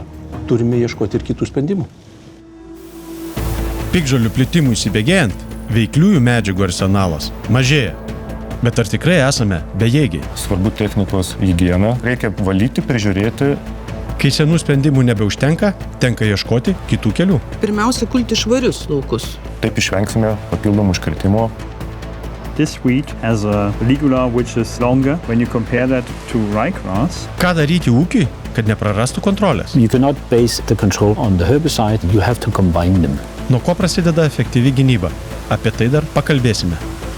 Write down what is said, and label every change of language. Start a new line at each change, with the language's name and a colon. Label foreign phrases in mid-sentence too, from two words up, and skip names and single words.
Lithuanian: Turime ieškoti ir kitų sprendimų. Piktžolių plitimui įsibėgėjant, veikliųjų medžiagų arsenalas mažėja. Bet ar tikrai esame bejėgiai? Svarbu technikos higiena. Reikia valyti, prižiūrėti. Kai senų sprendimų nebeužtenka, tenka ieškoti kitų kelių. Pirmiausia, kulti švarius laukus. Taip išvengsime papildomų užkirtimo.
English: This wheat has a ligula which is longer when you compare that to ryegrass.
Lithuanian: Ką daryti ūkiui, kad neprarastų kontrolės?
English: You cannot base the control on the herbicide, you have to combine them.
Lithuanian: Nuo ko prasideda efektyvi gynyba? Apie tai dar pakalbėsime.